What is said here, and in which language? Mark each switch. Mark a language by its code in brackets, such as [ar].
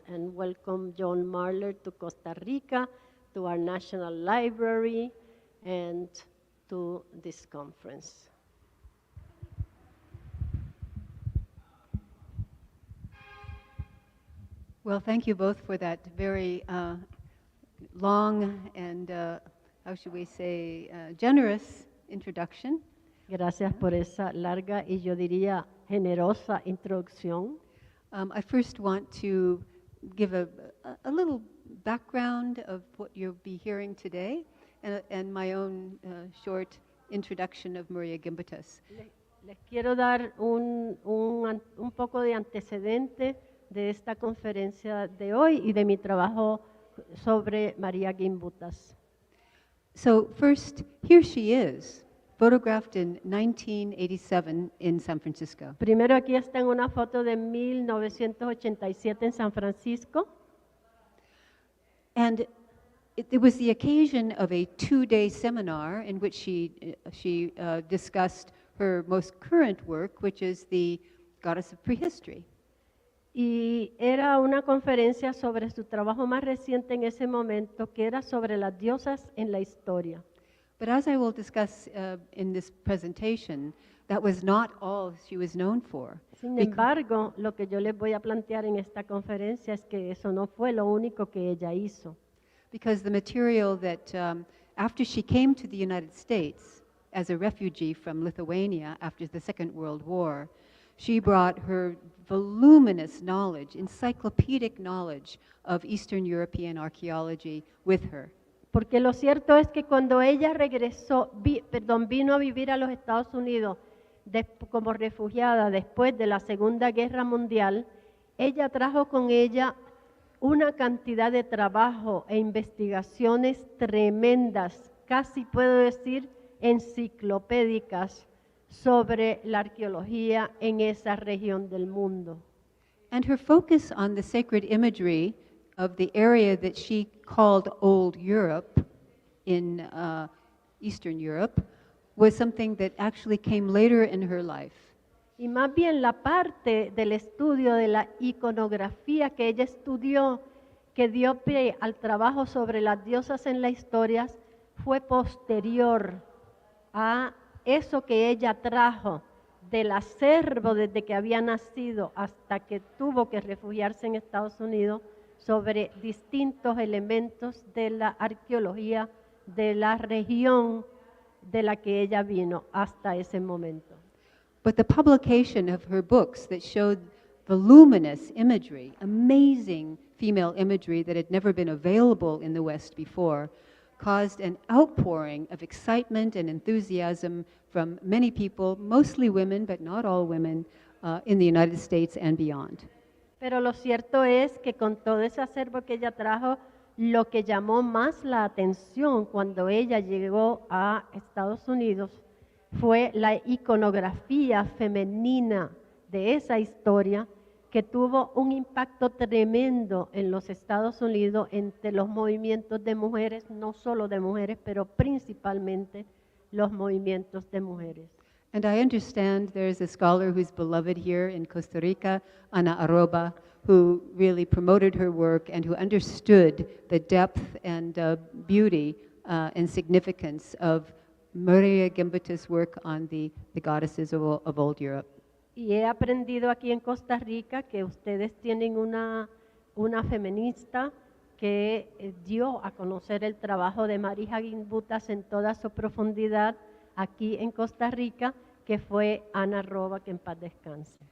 [en] And welcome Joan Marler to Costa Rica, to our National Library, and to this conference. Well, thank you both for that very long and, how should we say, generous introduction. [es] Gracias por esa larga y yo diría generosa introducción. [en] I first want to give a little background of what you'll be hearing today and my own short introduction of María Gimbutas. [es] Les quiero dar un poco de antecedente de esta conferencia de hoy y de mi trabajo sobre María Gimbutas. [en] So first, here she is, photographed in 1987 in San Francisco. [es] Primero aquí está en una foto de 1987 en San Francisco. [en] And it was the occasion of a 2-day seminar in which she discussed her most current work, which is the Goddess of Prehistory. [es] Y era una conferencia sobre su trabajo más reciente en ese momento, que era sobre las diosas en la historia. [en] But as I will discuss in this presentation, that was not all she was known for. [es] Sin embargo, lo que yo les voy a plantear en esta conferencia es que eso no fue lo único que ella hizo. [en] Because the material that, after she came to the United States as a refugee from Lithuania after the Second World War, she brought her voluminous knowledge, encyclopedic knowledge of Eastern European archaeology with her. [es] Porque lo cierto es que cuando ella regresó, vino a vivir a los Estados Unidos como refugiada después de la Segunda Guerra Mundial, ella trajo con ella una cantidad de trabajo e investigaciones tremendas, casi puedo decir enciclopédicas, sobre la arqueología en esa región del mundo. [en] And her focus on the sacred imagery of the area that she called Old Europe in Eastern Europe was something that actually came later in her life. [es] Y más bien la parte del estudio de la iconografía que ella estudió, que dio pie al trabajo sobre las diosas en la historia, fue posterior a eso que ella trajo del acervo desde que había nacido hasta que tuvo que refugiarse en Estados Unidos sobre distintos elementos de la arqueología de la región de la que ella vino hasta ese momento. [en] But the publication of her books that showed voluminous imagery, amazing female imagery that had never been available in the West before, caused an outpouring of excitement and enthusiasm from many people, mostly women, but not all women, in the United States and beyond. [es] Pero lo cierto es que con todo ese acervo que ella trajo, lo que llamó más la atención cuando ella llegó a Estados Unidos fue la iconografía femenina de esa historia, que tuvo un impacto tremendo en los Estados Unidos entre los movimientos de mujeres, no solo de mujeres, pero principalmente los movimientos de mujeres. [en] And I understand there's a scholar who's beloved here in Costa Rica, Ana Arroba, who really promoted her work and who understood the depth and beauty and significance of María Gimbutas' work on the goddesses of Old Europe. [es] Y he aprendido aquí en Costa Rica que ustedes tienen una feminista que dio a conocer el trabajo de Marija Gimbutas en toda su profundidad aquí en Costa Rica, que fue Ana Arroba, que en paz descanse.